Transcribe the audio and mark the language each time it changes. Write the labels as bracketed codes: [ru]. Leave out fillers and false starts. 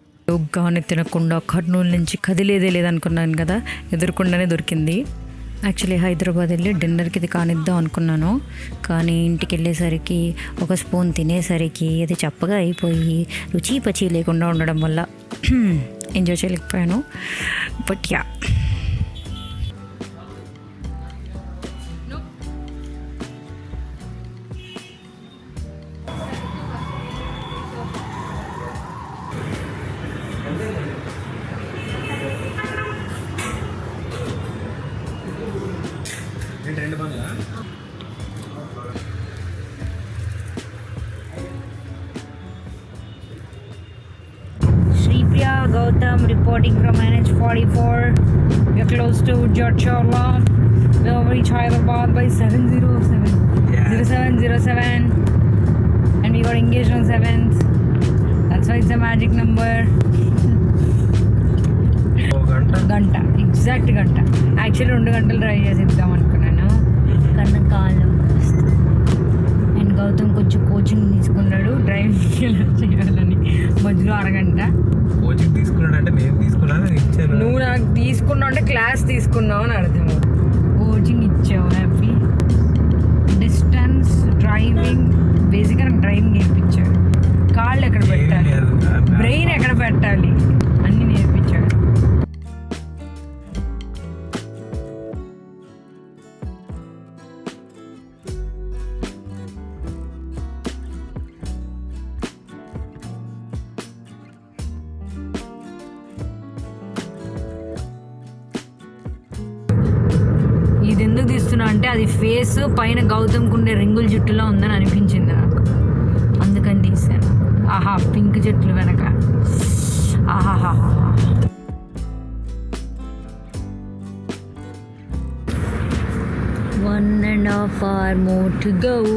[te] యోగ్గానే తినకుండా కర్నూలు నుంచి కదిలేదే లేదనుకున్నాను కదా, ఎదురుకుండానే దొరికింది. యాక్చువల్లీ హైదరాబాద్ వెళ్ళి డిన్నర్కి ఇది కానిద్దాం అనుకున్నాను, కానీ ఇంటికి వెళ్ళేసరికి ఒక స్పూన్ తినేసరికి అది చప్పగా అయిపోయి రుచి పచి లేకుండా ఉండడం వల్ల ఎంజాయ్ చేయలేకపోయాను. [en] But yeah, Shripriya Gautam reporting from NH44. We are close to Jodhpur. We will reach Hyderabad by 7:07. Yeah. 07:07. And we got engaged on 7th. That's why it's a magic number. [te] గంట, exact గంట. Actually 2 గంటలు drive చేసి ఇద్దాం అనుకున్నాను, కన్నా కాలం and Gautam కొంచెం coaching తీసుకున్నాడు driving ఎలా చేయాలని. మధ్యలో అరగంట కోచింగ్ తీసుకున్నాడు అంటే నేను తీసుకున్నాను, ఇచ్చాను. నువ్వు నాకు తీసుకున్నావు అంటే క్లాస్ తీసుకున్నావు అని అర్థం. కోచింగ్ ఇచ్చావు. [en] happy distance driving, [te] బేసిక్గా నాకు డ్రైవింగ్ నేర్పించాడు. కాళ్ళు ఎక్కడ పెట్టాలి, బ్రెయిన్ ఎక్కడ పెట్టాలి అన్నీ నేర్పించాడు. ఇది ఎందుకు తీస్తున్నా అంటే అది ఫేస్ పైన గౌతమ్కి ఉండే రింగుల జుట్టులో ఉందని అనిపించింది నాకు, అందుకని తీసాను. ఆహా, పింక్ జుట్లు వెనక. [en] ఆహాహా, 1.5 hours more to go.